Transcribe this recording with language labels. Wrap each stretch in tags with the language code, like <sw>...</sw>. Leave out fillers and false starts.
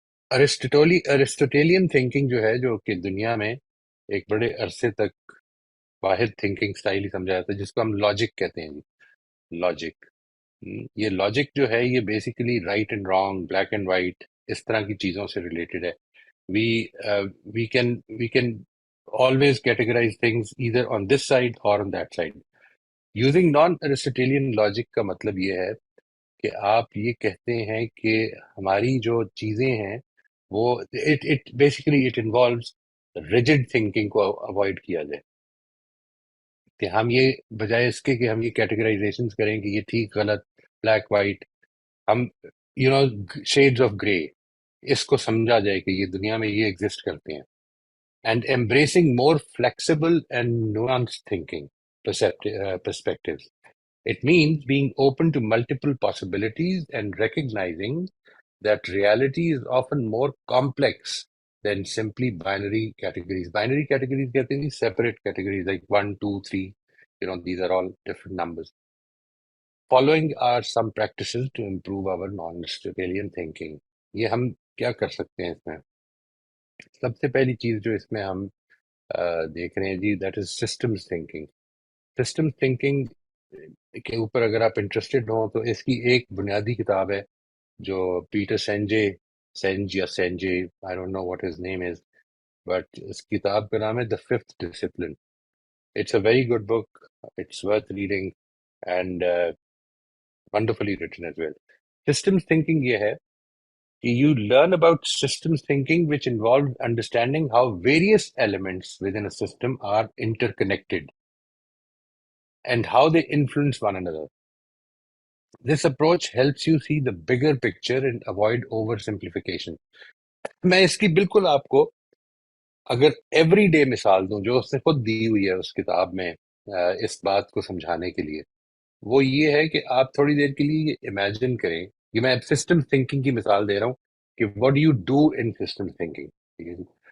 <hi>Aristotelian thinking जो है, जो कि दुनिया में एक बड़े अरसे तक वाहिद थिंकिंग स्टाइल ही समझा जाता है, जिसको हम लॉजिक कहते हैं। लॉजिक, ये लॉजिक जो है ये basically right and wrong, black and white, इस तरह की चीजों से रिलेटेड है।</hi> <en>We we can always categorize things either on this side or on that side. Using non-Aristotelian logic</en> <hi>का मतलब ये है कि आप ये कहते हैं कि हमारी जो चीजें हैं वो,</hi> <en>it basically it involves rigid thinking</en> <hi>को अवॉइड किया जाए। कि हम ये, बजाय इसके कि हम ये कैटेगराइजेशन करें कि ये ठीक गलत, ब्लैक वाइट, हम शेड्स ऑफ ग्रे, इसको समझा जाए कि ये दुनिया में ये एग्जिस्ट करते हैं।</hi> <en>And embracing more flexible and nuanced thinking perspectives. It means being open to multiple possibilities and recognizing that reality is often more complex than simply binary categories. Binary categories</en> <hi>कहते हैं</hi> <en>separate categories like one, two, three. These are all different numbers. Following are some practices to improve our non-Aristotelian thinking.</en> <hi>ये हम क्या कर सकते हैं इसमें? सबसे पहली चीज जो इसमें हम देख रहे हैं जी,</hi> <en>That is systems thinking.</en> <hi>Systems thinking के ऊपर अगर आप इंटरेस्टेड हो तो इसकी एक बुनियादी किताब है जो पीटर सेंज या सेंजे,</hi> <en>I don't know what his name is, but</en> <hi>इस किताब का नाम है the fifth discipline.</hi> <en>It's a very good book, it's worth reading and wonderfully written as well.</en> <hi>Systems thinking ये है कि</hi> <en>you learn about systems thinking, which involves understanding how various elements within a system are interconnected and how they influence one another. This approach helps you see the bigger picture and avoid oversimplification.</en> <hi>मैं इसकी बिल्कुल आपको अगर everyday मिसाल दूं जो उसने खुद दी हुई है उस किताब में, इस बात को समझाने के लिए, वो ये है कि आप थोड़ी देर के लिए इमेजिन करें कि मैं सिस्टम थिंकिंग की मिसाल दे रहा हूं कि</hi> <en>What do you do in system thinking.</en> <hi>ठीक है जी।</hi>